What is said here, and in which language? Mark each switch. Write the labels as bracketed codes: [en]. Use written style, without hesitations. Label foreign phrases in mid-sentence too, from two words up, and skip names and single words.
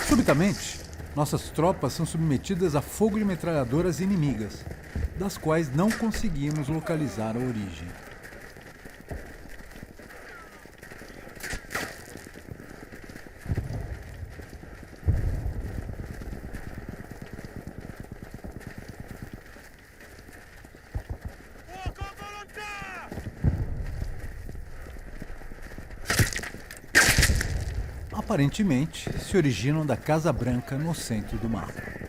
[pt] Subitamente, nossas tropas são submetidas a fogo de metralhadoras inimigas, das quais não conseguimos localizar a origem. [it] Fuoco a volontà! [pt] Aparentemente, se originam da Casa Branca no centro do mapa.